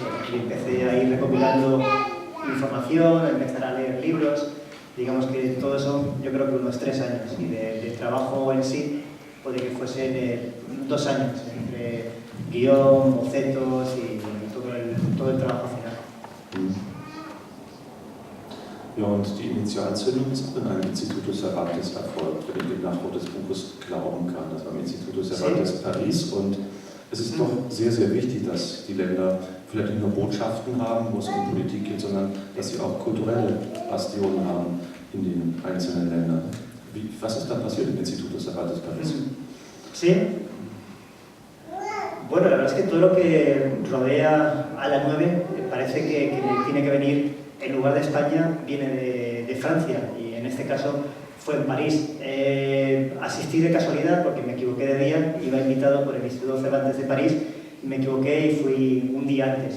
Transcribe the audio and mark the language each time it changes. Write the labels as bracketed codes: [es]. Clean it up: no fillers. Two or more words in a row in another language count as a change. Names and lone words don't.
[es] Y empecé a ir recopilando información, a empezar a leer libros. Digamos que todo eso, yo creo que unos 3 años, y de trabajo en sí, puede que fuesen 2 años, entre guión, bocetos y todo el trabajo final. [de] Ja, und die Initialzündung ist auch in einem Instituto Cervantes erfolgt, wenn ich dem Nachwort des Buches glauben kann. Das war im Instituto Cervantes Paris, und es ist doch sehr, sehr wichtig, dass die Länder vielleicht nicht nur Botschaften haben, wo es um Politik geht, sondern dass sie auch kulturelle Bastionen haben in den einzelnen Ländern. Was ist da passiert im Instituto Cervantes Paris? [es] Sí. Bueno, la verdad es que todo lo que rodea a la 9 parece que tiene que venir, en lugar de España, viene de Francia, y en este caso fue en París. Asistí de casualidad porque me equivoqué de día, iba invitado por el Instituto Cervantes de París, me equivoqué y fui un día antes.